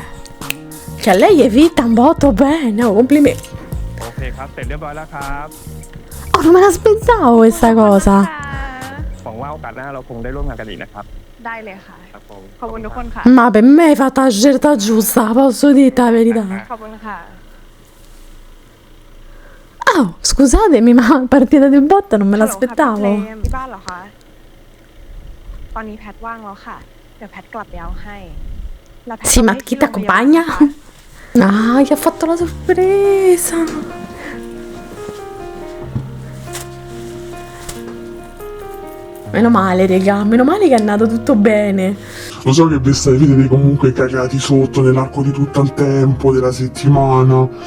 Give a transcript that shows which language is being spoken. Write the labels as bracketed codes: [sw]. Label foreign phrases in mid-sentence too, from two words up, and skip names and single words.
[it] Che a lei è vita un botto bene, oh, complimenti. [th] โอเคครับ เสร็จเรียบร้อยแล้วครับ [it] Oh, non me l'aspettavo questa cosa. [th] หวังว่าโอกาสหน้าเราคงได้ร่วมงานกันอีกนะครับ ได้เลยค่ะ ครับผม ขอบคุณทุกคนค่ะ [it] Ma per me hai fatto la scelta giusta, posso dirti la verità. [th] ขอบคุณค่ะ [it] Oh, scusatemi, ma partita del botto non me [th] ฮัลโหลค่ะ [it] l'aspettavo. [th] พี่เฟรมที่บ้านเหรอคะ ตอนนี้แพทว่างแล้วค่ะ เดี๋ยวแพทกลับไปเอาให้แล้วแพท [it] Sì, ma [th] ให้ [it] chi [th] ที่ [it] ti [th] โรงพยาบาล [it] accompagna? [th] นะคะ [it] Ah, gli ha fatto la sorpresa. Meno male, raga, meno male che è andato tutto bene. Lo so che vi state vedere comunque cagati sotto nell'arco di tutto il tempo della settimana.